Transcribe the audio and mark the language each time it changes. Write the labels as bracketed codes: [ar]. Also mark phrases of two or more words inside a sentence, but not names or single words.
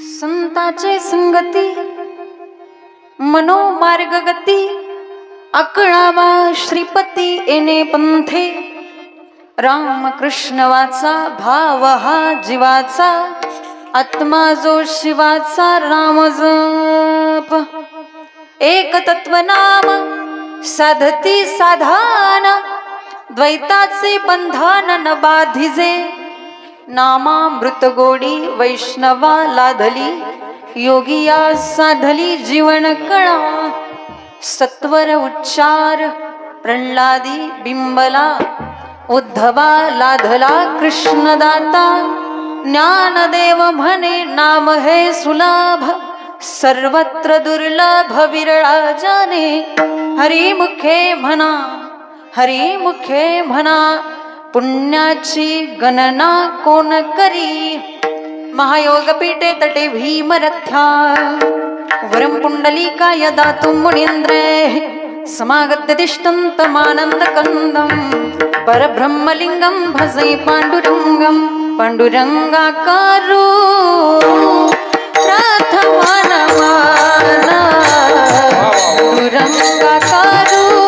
[mr] संताचे संगती मनोमार्ग गती अकळावा श्रीपती येणे पंथे राम कृष्ण वाचा भाव हा जीवाचा आत्मा जो शिवाचा राम जप एक तत्व नाम साधती साधान द्वैताचे बंधन न बाधिजे नामामृत गोडी वैष्णवा लाधली योगिया साधली जीवन कळा सत्वर उच्चार प्रल्हादी बिंबला उद्धवा लाधला कृष्णदाता ज्ञानदेव म्हणे नाम हे सुलभ सर्वत्र दुर्लभ विरळा जाणे हरिमुखे म्हणा पुण्याची गणना कोण करी [sa] महायोग पीठे तटे भीमरथ्या वरम पुंडलिका यदा तुम मुनींद्रे समागत्य तिष्ठन्तमानंद कंदम परब्रह्मलिंगम भजे पांडुरंगम पांडुरंगाकारो प्रथमा नमना पांडुरंगाकारो